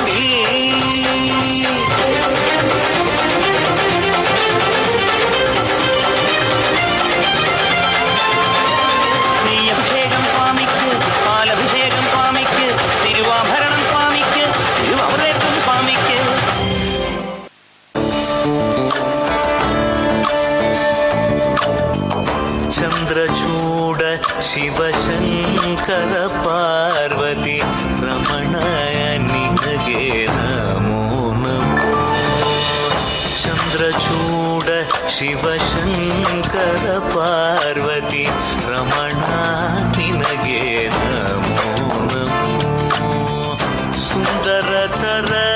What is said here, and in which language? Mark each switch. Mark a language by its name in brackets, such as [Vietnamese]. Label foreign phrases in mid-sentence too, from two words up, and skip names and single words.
[Malayalam] നെയ്യഭിഷേകം സ്വാമിക്ക് പാലഭിഷേകം സ്വാമിക്ക് തിരുവാഭരണം സ്വാമിക്ക് തിരുവാഭരണം സ്വാമിക്ക് [Kannada] ചന്ദ്രചൂഡ ಶಿವಶಂಕರ ಪಾರ್ವತಿ ರಮಣಯ ನಿನಗೆ ನಮೋ ನಮೋ ಚಂದ್ರಚೂಡ ಶಿವಶಂಕರ ಪಾರ್ವತಿ ರಮಣ ನಿನಗೆ ನಮೋ ನಮೋ ಸುಂದರತರ